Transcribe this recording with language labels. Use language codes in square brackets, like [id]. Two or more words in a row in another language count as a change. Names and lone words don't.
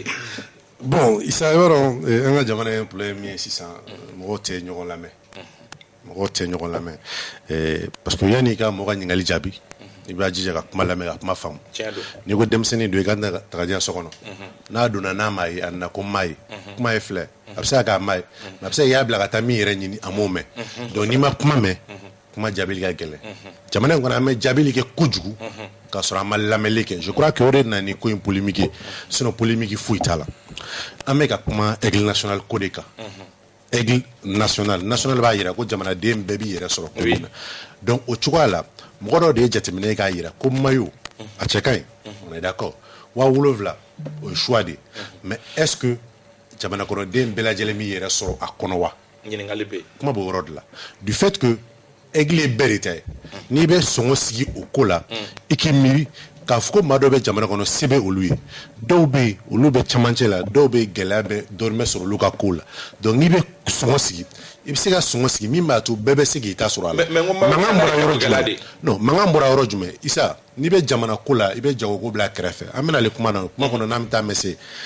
[bm] bon Isa i b'a dɔn an ka jamana ye problème min ye sisan mɔgɔw tɛ ɲɔgɔn lamɛn [fr] parce que [bm] yanni i ka mɔgɔ ka ɲininkali jaabi i b'a jija ka kuma lamɛn ka kuma faamu n'i ko denmisɛnnin don i ka taga diyan so kɔnɔ n'a donna n'a m'a ye a nana ko m'a ye kuma ye filɛ a bɛ se k'a m'a ye mais a bɛ se i y'a bila ka taa min yɛrɛ ɲini a m'o mɛn donc n'i ma kuma mɛn kuma jaabili ka gɛlɛn jamana in kɔnɔ an bɛ jaabili kɛ kojugu k'a sɔrɔ an ma lamɛnli kɛ [fr] je crois que [bm] o de nana ni ko in polémique ye sinon polémique foyi t'a la an bɛ ka kuma [fr] aigle national [bm] ko de kan [fr] aigle national [bm] b'a jira ko jamanaden bɛɛ b'i yɛrɛ sɔrɔ ko min na donc o cogoya la mɔgɔ dɔ de ye jateminɛ k'a jira ko maillot a cɛ ka ɲi [fr] on est d'accord [bm] 7,000 o ye choix de [fr] mais est-ce que [bm] jamana kɔnɔden bɛɛ lajɛlen b'i yɛrɛ sɔrɔ a kɔnɔ wa ɲininkali bɛ yen kuma b'o yɔrɔ de la [fr] du fait que [bm] aigle ye bɛɛ de ta ye n'i bɛ sɔngɔ sigi o ko la i k'i miiri k'a fɔ ko maa dɔ bɛ jamana kɔnɔ se bɛ olu ye dɔw bɛ yen olu bɛ camancɛ la dɔw bɛ gɛlɛya bɛ dɔɔnin bɛ sɔrɔ olu ka ko la donc n'i bɛ sɔngɔ sigi i bɛ se ka sɔngɔ sigi min b'a to bɛɛ bɛ se k'i ta sɔrɔ a la mankan bɔra yɔrɔ jumɛn non mankan bɔra yɔrɔ jumɛn Isa n'i bɛ jamana ko la i bɛ jagoko bila kɛrɛfɛ an bɛna ale kuma kɔnɔ n'an bɛ taa mɛ se